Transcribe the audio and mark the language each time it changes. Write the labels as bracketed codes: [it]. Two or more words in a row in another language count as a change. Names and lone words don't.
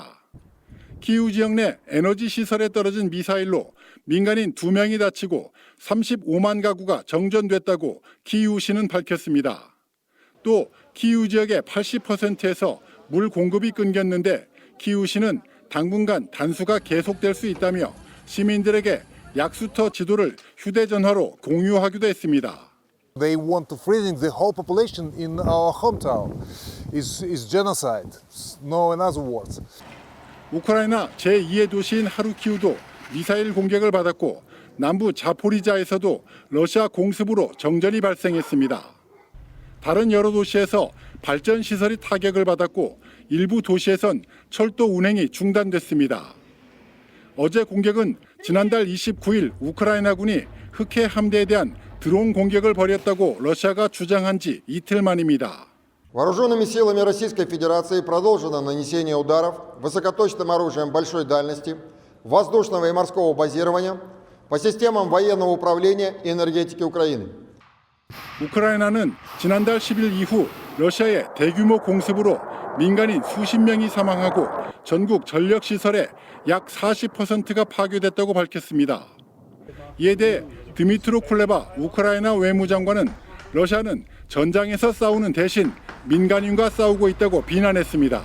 [ko] 키이우 지역 내 에너지 시설에 떨어진 미사일로 민간인 2명이 다치고 35만 가구가 정전됐다고 키이우시는 밝혔습니다. 또 키이우 지역의 80%에서 물 공급이 끊겼는데 키이우시는 당분간 단수가 계속될 수 있다며 시민들에게 약수터 지도를 휴대전화로 공유하기도 했습니다. [en] They want to freezing the whole population in our hometown. Is genocide. No another words. [ko] 우크라이나 제2의 도시인 하루키우도 미사일 공격을 받았고 남부 자포리자에서도 러시아 공습으로 정전이 발생했습니다. 다른 여러 도시에서 발전 시설이 타격을 받았고 일부 도시에선 철도 운행이 중단됐습니다. 어제 공격은 지난달 29일 우크라이나군이 흑해 함대에 대한 드론 공격을 벌였다고 러시아가 주장한 지 이틀 만입니다. [ru] Вооруженными силами Российской Федерации продолжено нанесение ударов высокоточным оружием большой дальности, воздушного и морского базирования по системам военного управления и энергетики Украины. [ko] 우크라이나는 지난달 10일 이후 러시아의 대규모 공습으로 민간인 수십 명이 사망하고 전국 전력 시설의 약 40%가 파괴됐다고 밝혔습니다. 이에 대해 드미트로 쿨레바 우크라이나 외무장관은 러시아는 전장에서 싸우는 대신 민간인과 싸우고 있다고 비난했습니다.